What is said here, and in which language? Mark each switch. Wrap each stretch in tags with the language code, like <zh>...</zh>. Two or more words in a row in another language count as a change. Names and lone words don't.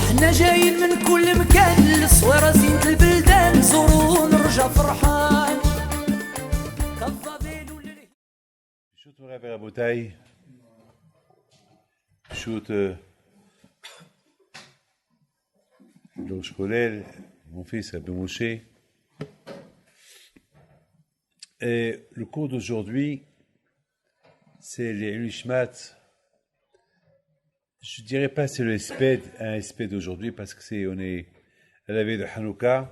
<ar>حنا جايين من كل مكان للصويرة زينة البلدان زورو ونرجع فرحان كالظبيل واللي</ar> <he>פשוט מוריי ורבותיי, פשוט Georges Colel,</he> <fr>mon fils</fr> <he>Rabbi Moshe.</he> <fr>Et le cours d'aujourd'hui, c'est les Nishmat. Je dirais pas c'est le Esped, un Esped d'aujourd'hui, parce que on est à la veille de Hanouka.</fr>